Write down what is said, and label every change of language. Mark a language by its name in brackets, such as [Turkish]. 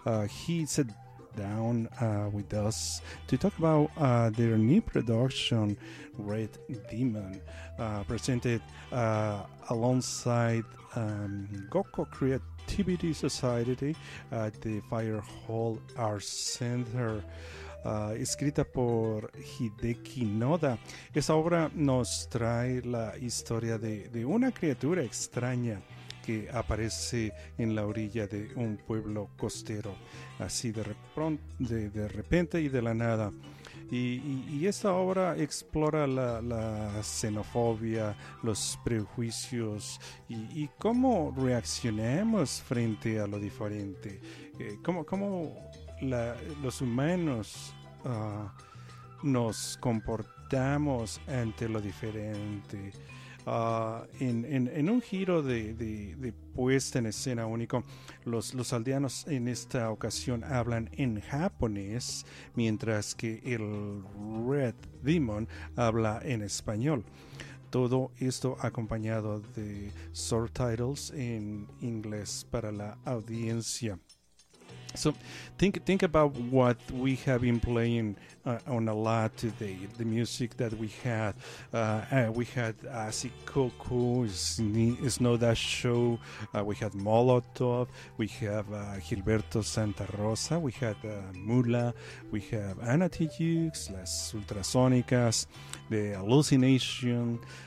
[English] He said down with us to talk about their new production, Red Demon, presented alongside Goko Creativity Society at the Fire Hall Arts Center. [Spanish] Escrita por Hideki Noda, esa obra nos trae la historia de una criatura extraña que aparece en la orilla de un pueblo costero, así de repente y de la nada. Y esta obra explora la xenofobia, los prejuicios y cómo reaccionamos frente a lo diferente. Cómo los humanos nos comportamos ante lo diferente. En un giro de puesta en escena único, los aldeanos en esta ocasión hablan en japonés, mientras que el Red Demon habla en español. Todo esto acompañado de subtitles en inglés para la audiencia. [English] So think about what we have been playing on a lot today. The music that we had Asiko, Snow Dash Show, we had Molotov, we have Gilberto Santa Rosa, we had Mula, we have Anatijux, Las Ultrasonicas, The Hallucination,